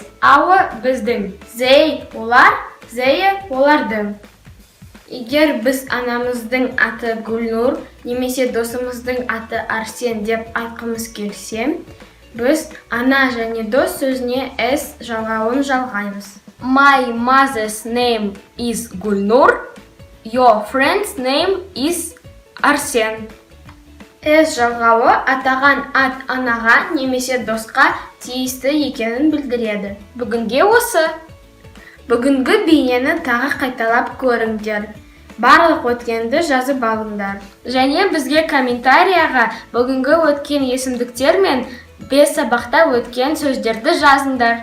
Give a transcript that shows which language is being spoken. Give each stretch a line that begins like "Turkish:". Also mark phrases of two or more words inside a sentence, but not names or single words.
Kazakh: Our – біздің. They – олар. They – олардың. Егер біз анамыздың аты Гүлнұр немесе досымыздың аты Арсен деп айтқымыз келсе, біз ана және дос сөзіне S жалғауын жалғаймыз.
English: My mother's name is Гүлнұр. Your friend's name is Арсен.
Kazakh: S жалғауы атаған ат анаға немесе досқа тиісті екенін білдіреді. Бүгінге осы. Бүгінгі бейнені тағы қайталап көріңдер. Барлық өткенді жазып алыңдар. Және бізге комментарияға бүгінгі өткен есімдіктер мен 5 сабақта өткен сөздерді жазыңдар.